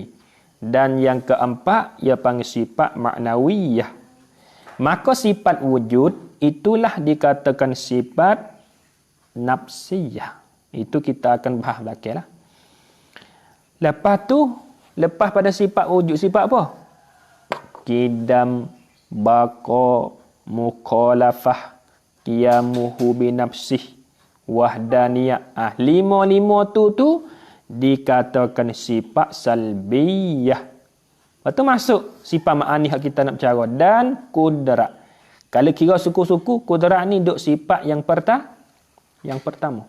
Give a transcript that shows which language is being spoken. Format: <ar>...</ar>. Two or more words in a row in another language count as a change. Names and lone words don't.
<ms>Dan yang keempat, ia panggil sifat ma'nawiyah. Maka sifat wujud, itulah dikatakan sifat nafsiyah. Itu kita akan bahas belakang lah. Lepas tu, lepas pada sifat wujud, sifat apa? Kidam, baqa, mukhalafah,</ms> <ar>قيامه بنفسه,</ar> <ms>wahdaniyah. Lima tu dikatakan sifat salbiyah. Lepas tu masuk sifat ma'ani yang kita nak bercara. Dan kudrat. Kalau kira suku-suku, kudrat ni duk sifat yang pertama.</ms>